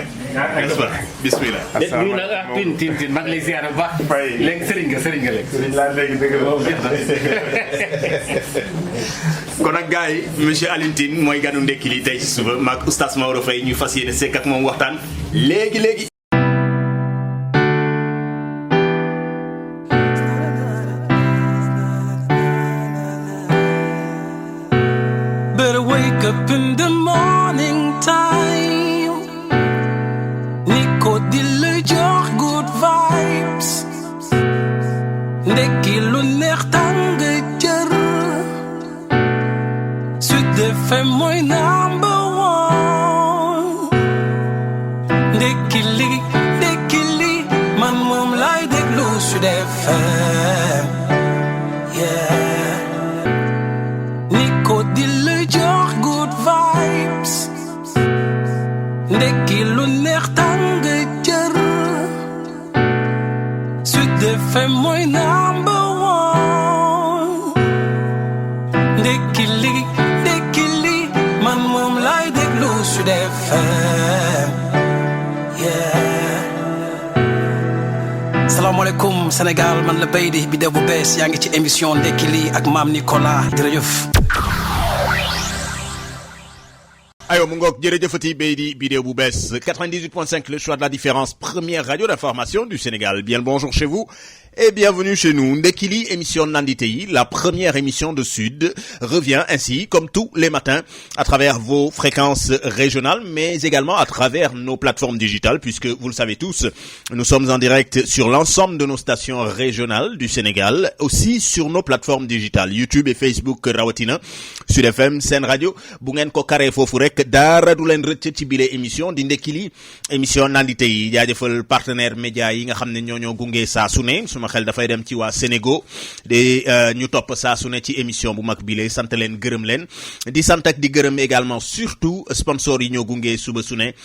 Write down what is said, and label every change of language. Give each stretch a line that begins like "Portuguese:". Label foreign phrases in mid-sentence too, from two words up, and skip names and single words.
Wolof: bismillah. nuyu na ak Tine maa ngi lay ziar bu baax. léegi sëriñ nga léegi. sëriñ laa léegi dëgg kon nag gars yi monsieur Alioune Tine mooy ganu ndekki li tey ci suba maag oustaz Maodo Faye ñu fas yéene sekk ak moom waxtaan léegi.
English: Better wake up in the morning time.
Wolof: Nico di la jox
English: good vibes.
Wolof: Ndekki lu neex tàng jër. Sud FM mooy
English: number one.
Wolof: Ndekki li man moom lay déglu Sud FM. Yeah. Nico di la jox
English: good vibes.
Wolof: Ndekki lu neex tàng jër. Sud FM mooy
English: number one.
Wolof: Ndekki li man moom lay déglu Sud FM. Yeah. Salaamaaleykum Sénégal, man la Beydi bi def bu bees yaa ngi ci émission ndekki li ak maam Nicolas jërëjëf. ayo mu ngoog jërëjëfati Beydi vidéo bu bees
French: 98.5 le choix de la différence, première radio d'information du Sénégal. Bien le bonjour chez vous et bienvenue chez nous.
Wolof: Ndekki li émission nandite yi,
French: la première émission de Sud, revient ainsi comme tous les matins à travers vos fréquences régionales mais également à travers nos plateformes digitales puisque vous le savez tous, nous sommes en direct sur l'ensemble de nos stations régionales du Sénégal, aussi sur nos plateformes digitales YouTube et Facebook rawatina Sud FM Sen Radio.
Wolof: Bu ngeen ko karee foofu rek dara du leen rëcc ci bile émission di ndekki li émission nandite yi. jaajëfal
French: partenaire média
Wolof: yi nga xam ne ñoo gunge saa su ne, suma xel dafay dem ci waa Sénégal de ñu topp saa su ne ci émission bu mag bile, sant leen gërëm leen di sant ak di gërëm
French: également surtout sponsor
Wolof: yi ñoo gunge suba su ne.